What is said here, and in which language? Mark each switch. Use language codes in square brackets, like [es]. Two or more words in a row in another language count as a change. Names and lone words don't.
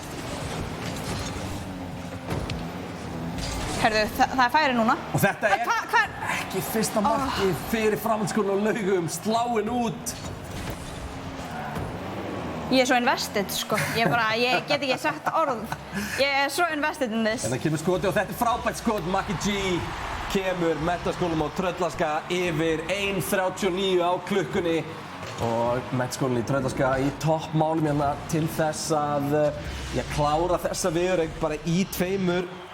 [is] Heyrðu, það er færi núna. Og þetta er ekki fyrsta markið fyrir Framhaldsskólalögum, sláinn út. Ég er svo invested, sko. Ég get ekki sagt orð. Ég er svo [en] invested in this. [is] En það kemur skoti og þetta er frábært skot. Maki G kemur Menntaskólanum á Tröllaskaga yfir 1:39 á klukkunni. Og Menntaskólinn í Tröllaskaga í toppmálum hérna til þess að klára þessa viðureign bara í 2.